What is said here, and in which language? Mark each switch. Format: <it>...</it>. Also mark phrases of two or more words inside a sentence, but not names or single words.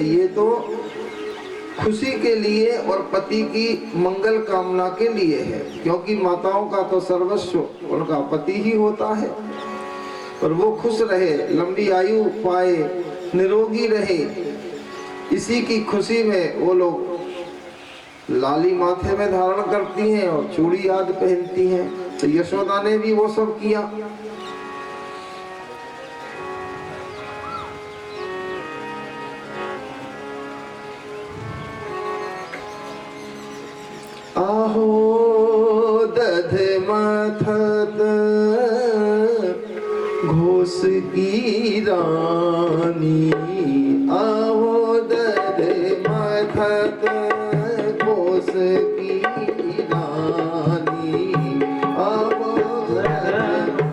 <hi>ये तो खुशी के लिए और पति की मंगल कामना के लिए है, क्योंकि माताओं का तो सर्वस्व उनका पति ही होता है। और वो खुश रहे, लंबी आयु पाए, निरोगी रहे, इसी की खुशी में वो लोग लाली माथे में धारण करती हैं और चूड़ी आदि पहनती हैं। तो यशोदा ने भी वो सब किया।</hi> <bra>आहो दध मथत घोष की रानी, आहो दध मथत घोष की रानी, आहो दध</bra>